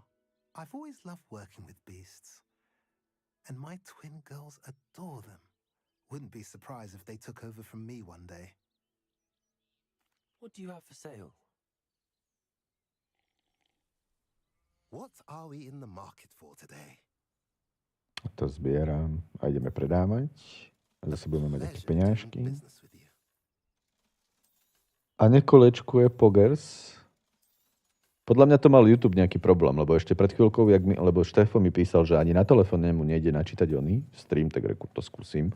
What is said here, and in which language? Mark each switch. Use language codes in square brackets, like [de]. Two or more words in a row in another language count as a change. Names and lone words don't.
[en] I've always loved working with beasts. And my twin girls adore them. Wouldn't be surprised if they took over from me one day. What do you have for sale? What are we in the market for today? [sk] To zbieram a ideme predávať. A zase budeme mať také peňažky. A nekolečkuje Pogers. Podľa mňa to mal YouTube nejaký problém, lebo ešte pred chvíľkou, lebo Štefo mi písal, že ani na telefóne mu nejde načítať oný stream, tak reku, to skúsim.